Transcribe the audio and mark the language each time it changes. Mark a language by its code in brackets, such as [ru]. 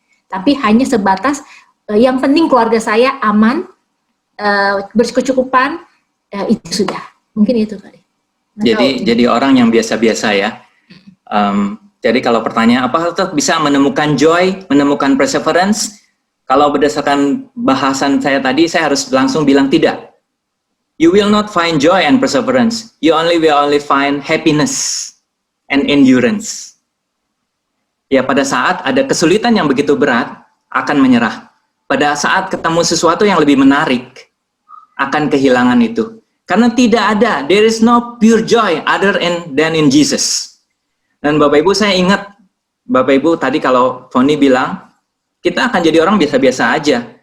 [id] Tapi hanya sebatas yang penting keluarga saya aman, berkecukupan, itu sudah. Mungkin itu kali. Jadi orang yang biasa-biasa ya. Jadi kalau pertanyaan apakah tetap bisa menemukan joy, menemukan perseverance? Kalau berdasarkan bahasan saya tadi, saya harus langsung bilang tidak. [en] You will not find joy and perseverance. You will only find happiness and endurance. [id] Ya, pada saat ada kesulitan yang begitu berat, akan menyerah. Pada saat ketemu sesuatu yang lebih menarik, akan kehilangan itu. Karena tidak ada, [en] there is no pure joy other than in Jesus. [id] Dan Bapak Ibu, saya ingat, Bapak Ibu tadi kalau Foni bilang, kita akan jadi orang biasa-biasa aja.